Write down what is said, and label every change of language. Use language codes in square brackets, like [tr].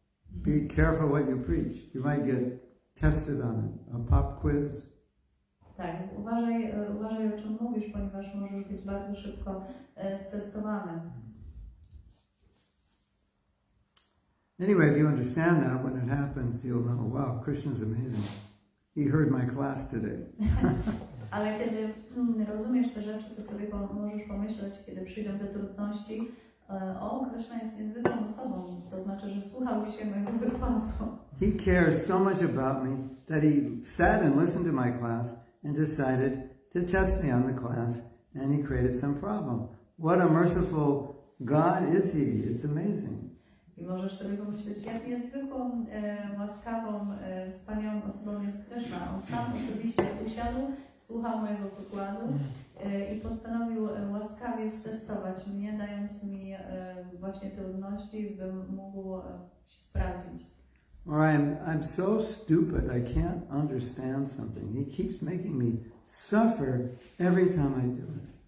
[en] Be careful what you preach. You might get tested on it. A pop quiz. [pl] Tak, uważaj o czym mówisz, ponieważ możesz być bardzo szybko stestowany. [en] Anyway, if you understand that, when it happens, you'll know, wow, Krishna's amazing. He heard my class today. [pl] Ale kiedy rozumiesz te rzeczy, to sobie możesz pomyśleć, kiedy przyjdą te trudności, o, Krishna jest niezwykłą osobą, to znaczy, że słuchał dzisiaj mojego wykładu. [en] He cares so much about me that he sat and listened to my class and decided to test me on the class, and he created some problem. What a merciful God is he. It's amazing. [pl] I możesz sobie pomyśleć, jak niezwykłą, łaskawą, wspaniałą osobą jest Krishna. On sam osobiście usiadł, słuchał mojego wykładu i postanowił łaskawie stestować mnie, dając mi właśnie trudności, bym mógł się sprawdzić. [en] Or I'm so stupid, I can't understand something. He keeps making me suffer every time I do it.